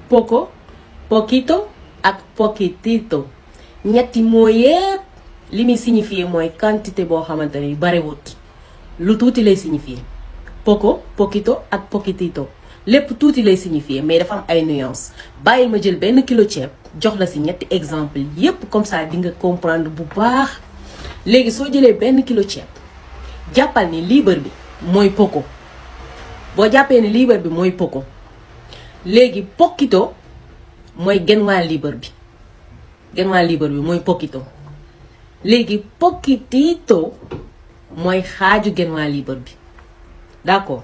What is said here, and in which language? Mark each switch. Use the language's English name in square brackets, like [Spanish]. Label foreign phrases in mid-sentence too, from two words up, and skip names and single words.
[Spanish] poco poquito [Wolof] ak poquitito ñetti mooy yépp li muy signifier mooy quantité boo xamante ni bariwut lu tuuti lay signifier [Spanish] poco poquito [Wolof] ak poquitito lépp tuuti lay signifier mais dafa am ay nuances bàyyil ma jël benn kilo ceeb jox la si ñetti exemple yépp [French] comme ça [Wolof] di nga comprendre bu baax. léegi soo jëlee benn kilo ceeb jàppal ni liibar bi mooy poco boo jàppee ni liibar bi mooy poco léegi poquito mooy genn waa liibar bi mooy poquito léegi poquitito mooy xaaju genn waa liibar bi d'accord.